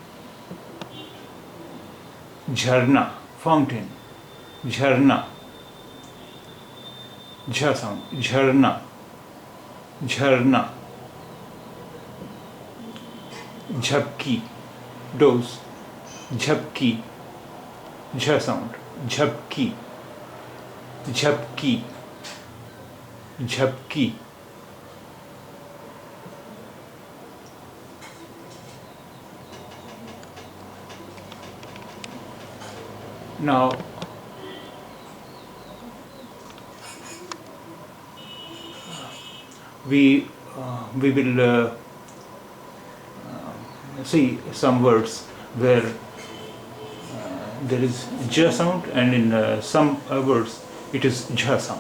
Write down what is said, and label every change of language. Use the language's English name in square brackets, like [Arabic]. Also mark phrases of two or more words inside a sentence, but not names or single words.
[Hindi] Jharna, fountain, jharna, jha sound, झरना, झरना. Jhabki, dose, jhabki, jha sound, झपकी, झपकी, झपकी. [English] Now we will see some words where there is j sound, and in some words it is jha sound.